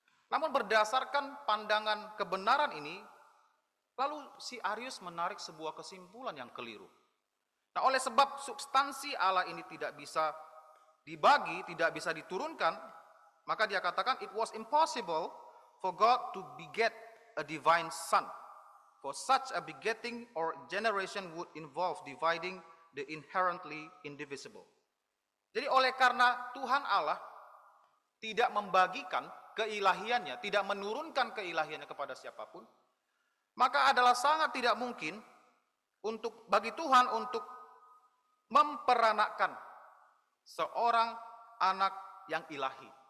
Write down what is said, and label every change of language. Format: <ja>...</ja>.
<id>Namun berdasarkan pandangan kebenaran ini, lalu si Arius menarik sebuah kesimpulan yang keliru. Nah, oleh sebab substansi Allah ini tidak bisa dibagi, tidak bisa diturunkan, maka dia katakan</id> <en>it was impossible for God to beget a divine son. For such a begetting or generation would involve dividing the inherently indivisible.</en> <id>Jadi oleh karena Tuhan Allah tidak membagikan keilahiannya, tidak menurunkan keilahiannya kepada siapapun, maka adalah sangat tidak mungkin bagi Tuhan untuk memperanakkan seorang anak yang ilahi.</id>